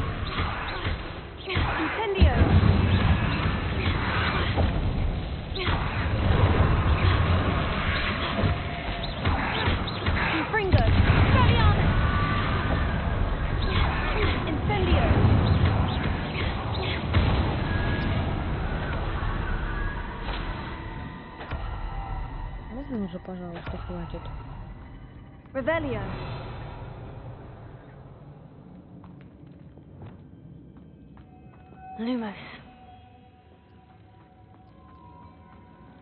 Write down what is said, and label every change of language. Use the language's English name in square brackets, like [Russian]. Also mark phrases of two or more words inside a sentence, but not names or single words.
[Latin] Incendio. Confringo. Expelliarmus. Incendio. [Russian] Можно уже, пожалуйста, хватит? [Latin] Revelio. Lumos.